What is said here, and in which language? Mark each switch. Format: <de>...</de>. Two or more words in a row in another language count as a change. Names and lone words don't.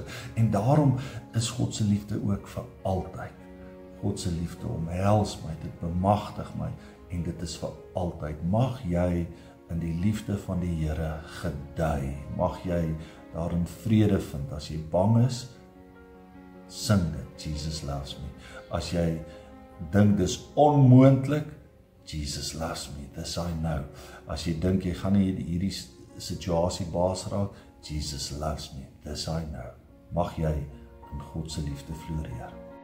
<af>En daarom is God se liefde ook vir altyd. God se liefde omhels my, dit bemagtig my, en dit is vir altyd. Mag jy in die liefde van die Here gedei. Mag jy daarin vrede vind. As jy bang is, sing dit,</af> <en>Jesus loves me.</en> <af>As jy dink dis onmoontlik,</af> <en>Jesus loves me, this I know.</en> <af>As jy dink jy gaan nie hierdie situasie baas raak,</af> <en>Jesus loves me, this I know.</en> <af>Mag jy in God se liefde floreer.</af>